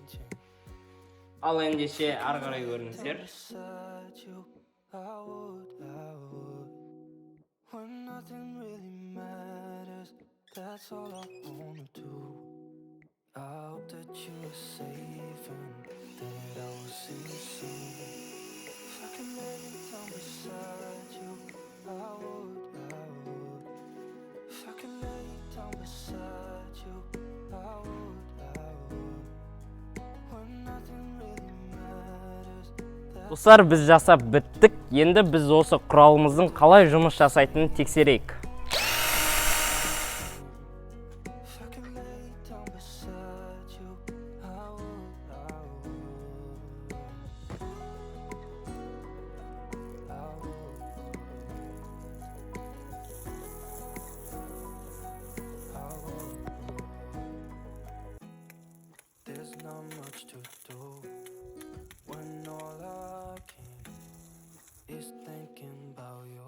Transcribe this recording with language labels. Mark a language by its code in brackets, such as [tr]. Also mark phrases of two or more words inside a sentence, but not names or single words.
[kk] Шуруповерт. Ал ендеше ары қарай көріңіздер. [en] beside you, I would. When nothing really matters, that's all I wanna do. I hope that you're safe and that I will see you soon. If I can lay down beside you, I would. If I can lay down beside you, I would. When nothing really matters, [kk] Достар, біз жасап біттік. Енді біз осы құралымыздың қалай жұмыс жасайтынын тексерейік. [en] if I can lay down beside you, I would. There's not much to do when all I can is thinking about you.